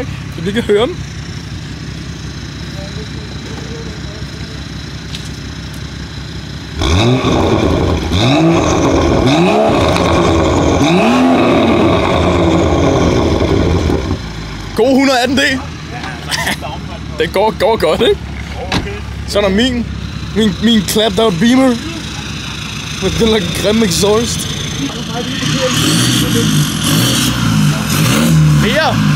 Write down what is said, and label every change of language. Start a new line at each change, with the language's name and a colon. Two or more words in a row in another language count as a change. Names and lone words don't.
Danish: Så vi kan høre den. God 118D. Det går godt, ikke? Så er der min
English: clapped out Beamer.
Danish: Med den der grimme exhaust. Mere!